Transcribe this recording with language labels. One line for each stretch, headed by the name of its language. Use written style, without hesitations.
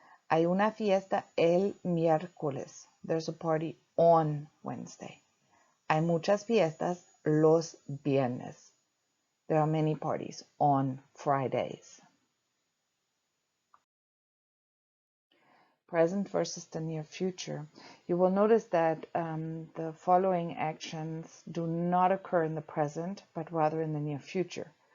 Spanish: Hay una fiesta el miércoles.
English: There's a party on Wednesday.
Spanish: Hay muchas fiestas los viernes.
English: There are many parties on Fridays. Present versus the near future. You will notice that the following actions do not occur in the present, but rather in the near future.